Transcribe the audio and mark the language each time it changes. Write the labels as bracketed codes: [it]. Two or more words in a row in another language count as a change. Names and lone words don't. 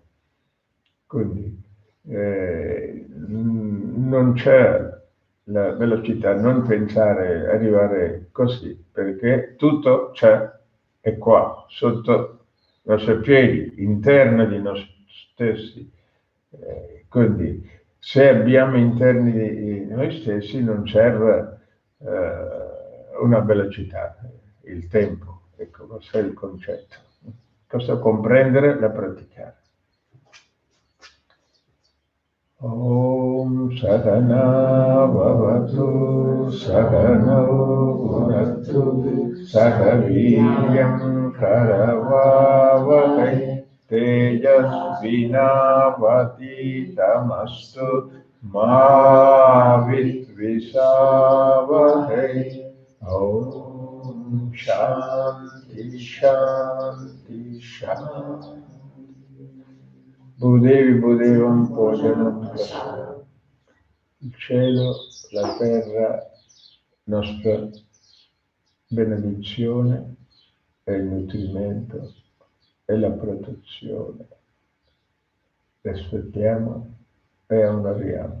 [it] Quindi non c'è la velocità, non pensare, arrivare così, perché tutto c'è, è qua, sotto i nostri piedi, interno di noi stessi. Quindi se abbiamo interni di noi stessi non serve una velocità, il tempo, ecco, questo è il concetto. Questo comprendere e praticare. [sa] ॐ सहना भवतु सहनो भुनक्तु सहवीर्यं करवावहै तेजस्विनावधीतमस्तु मा विद्विषावहै. ॐ शान्ति शान्ति शान्ति. Budevi Budevam Pojanam Kasana. [it] Il cielo, la terra, nostra benedizione è il nutrimento e la protezione. Rispettiamo e onoriamo.